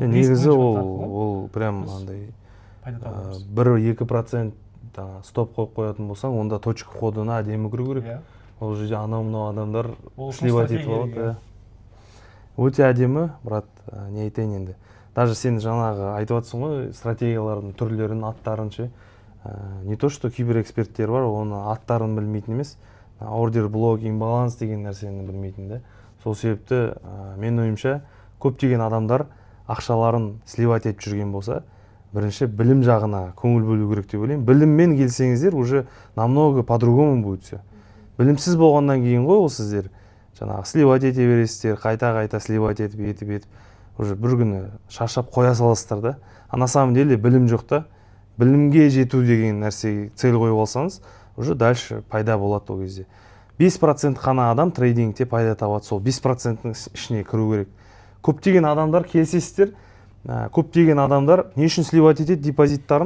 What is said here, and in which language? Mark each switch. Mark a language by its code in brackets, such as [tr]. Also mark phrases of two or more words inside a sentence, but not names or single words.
[kk] негізі ол прям андай 1-2% стоп қойып қоятын болсаң, онда [ru] точка входына [kk] әдемі кіру керек. Ол жерде анау-мынау адамдар сливать етіп алады. Өте әдемі, брат, не айтайын енді. Даже сен жаңағы айтып жатсың ғой, стратегиялардың түрлерін, аттарын ше. [ru] Не то, что [kk] киберэксперттер бар, оны аттарын білмейтін емес, ордер блок, имбаланс деген нәрсені білмейтін де. Сол себепті мен ойымша көптеген адамдар ақшаларын сливать етіп жүрген болса, бірінші білім жағына көңіл бөлу керек деп ойлаймын. Біліммен келсеңіздер, [ru] уже намного по-другому будет все. [kk] Білімсіз болғаннан кейін ғой ол сіздер жаңағы сливать ете бересіздер, қайта сливать етіп, уже бір күні шаршап қоя саласыздар да. [ru] А на самом деле [kk] білім жоқ та. Білімге жету деген нәрсеге цель қойып алсаңыз, [ru] уже дальше [kk] пайда болады ол кезде. 5% қана адам трейдингте пайда табады, сол 5%-ның ішіне кіру керек. Көптеген адамдар келсесіздер, көптеген адамдар не үшін сливать етеді депозиттарын?